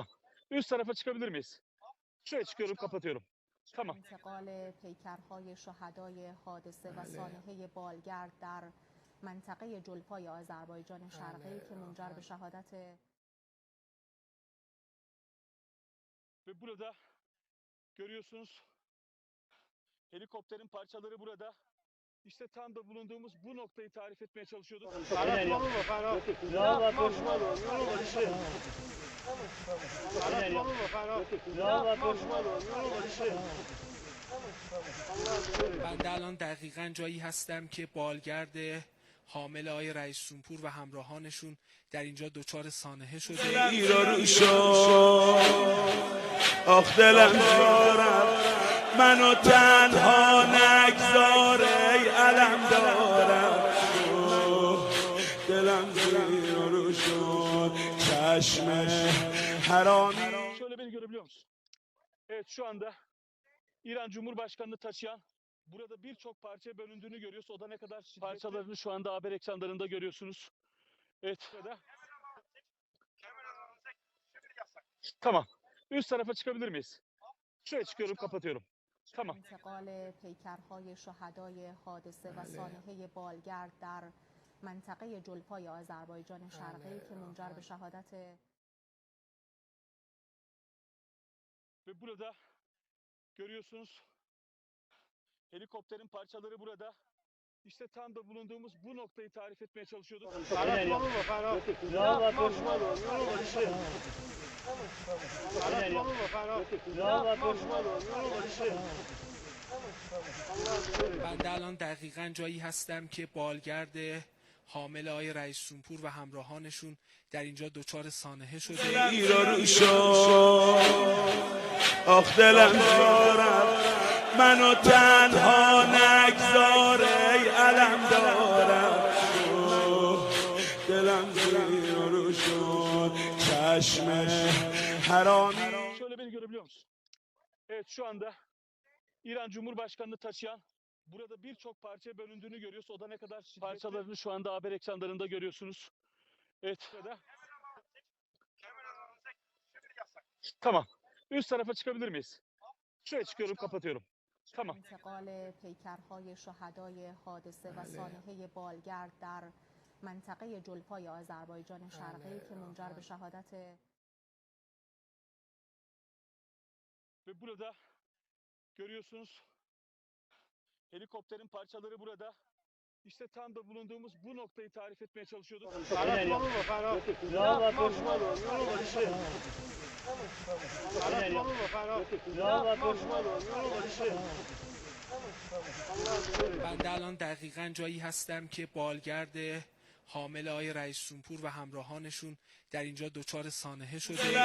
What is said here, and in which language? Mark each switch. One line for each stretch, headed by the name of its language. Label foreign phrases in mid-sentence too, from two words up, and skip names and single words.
Turkish: Üst tarafa çıkabilir miyiz? Şuraya çıkıyorum, kapatıyorum. Tamam.
Persian: انتقال پیکرهای شهدای حادثه و سانحه بالگرد در منطقه جلفای آذربایجان شرقی که منجر به شهادت
Turkish: Ve burada görüyorsunuz helikopterin parçaları burada. İşte tam da bulunduğumuz bu noktayı tarif etmeye çalışıyorduk.
Persian: بنده الان دقیقاً جایی هستم که بالگرد حامل آقای رئیس جمهور و همراهانشون در اینجا دچار سانحه شده. زیر رو شد آخ دلم دارم منو تنها نگذار ای علم دارم دلم زیر رو شد چشم حرامی.
Turkish: Şöyle beni görebiliyor musun? Evet, şu anda İran Cumhurbaşkanı'nı taşıyan burada birçok parçaya bölündüğünü görüyoruz. O da ne kadar parçalarını şu anda haber ekranlarında görüyorsunuz. Evet. Burada. Tamam. Üst tarafa çıkabilir miyiz? Şuraya çıkıyorum, kapatıyorum. Tamam.
Persian: انتقال پیکرهای شهدای حادثه و سانحه بالگرد در منطقه جلفای آذربایجان شرقی که منجر به شهادت
Turkish: Ve burada görüyorsunuz helikopterin parçaları burada. İşte tam da bulunduğumuz bu noktayı tarif etmeye çalışıyorduk.
Persian: بنده الان دقیقا جایی هستم که بالگرد حامل آقای رئیس جمهور و همراهانشون در اینجا دچار سانحه شده. گیر و رو شد آخ دلم دارم منو تنها نگذار ای علم دارم دلم گیر و رو شد چشم حرامی.
Turkish: Şöyle beni görebiliyor musun? Evet, şu anda İran Cumhurbaşkanı'nı taşıyan burada birçok parçaya bölündüğünü görüyoruz. O da ne kadar parçalarını şu anda haber ekranlarında görüyorsunuz. Evet. Burada. Tamam. Üst tarafa çıkabilir miyiz? Şuraya çıkıyorum, kapatıyorum. Tamam.
Persian: انتقال پیکرهای شهدای حادثه و سانحه بالگرد در منطقه جلفای آذربایجان شرقی که منجر به شهادت
Turkish: Ve burada görüyorsunuz helikopterin parçaları burada. İşte tam da bulunduğumuz bu noktayı tarif etmeye çalışıyorduk.
Persian: بنده الان دقیقا جایی هستم که بالگرد حامل آقای رئیس جمهور و همراهانشون در اینجا دچار سانحه شده.